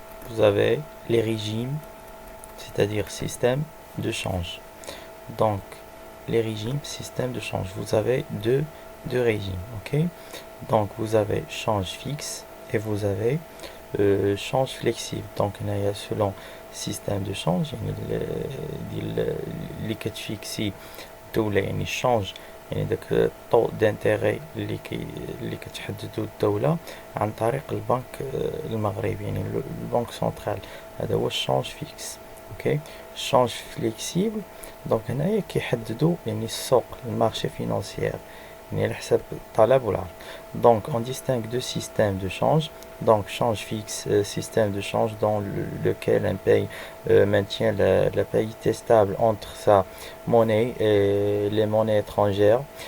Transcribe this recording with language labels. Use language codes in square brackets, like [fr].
[fr] Vous avez les régimes, c'est-à-dire système de change. Donc les régimes, système de change, vous avez deux régimes, ok? Donc vous avez change fixe et vous avez change flexible. Donc il y a selon système de change [ar] اللي كتفيكسي الدولة يعني الشانج يعني داك الطو دانتيغي اللي كتحددو الدولة عن طريق البنك المغربي يعني البنك سنترال. هذا هو الشانج فيكس. اوكي الشانج فليكسيبل دونك هنايا كيحددو يعني السوق المارشي فينانسيير يعني على حساب الطلب والعرض. [fr] Donc on distingue deux systèmes de change. Donc change fixe, système de change dans lequel un pays maintient la parité stable entre sa monnaie et les monnaies étrangères.